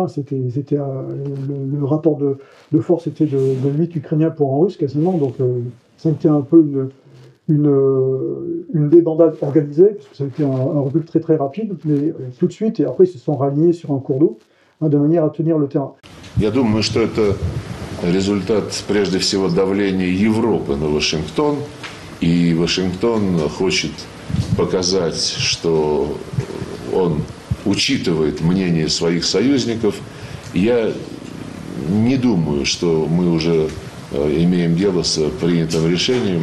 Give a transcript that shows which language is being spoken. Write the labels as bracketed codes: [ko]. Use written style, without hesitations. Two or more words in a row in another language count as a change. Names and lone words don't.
[fr] Le rapport de force était de 8 Ukrainiens pour un Russe, quasiment. Donc, ça a été un peu une débandade organisée, parce que ça a été un recul très très rapide, mais tout de suite, et après ils se sont ralliés sur un cours d'eau, de manière à tenir le terrain. [ru] Я думаю, что это результат, прежде всего, давления Европы на Вашингтон. И Вашингтон хочет показать, что он учитывает мнение своих союзников. Я не думаю, что мы уже имеем дело с принятым решением.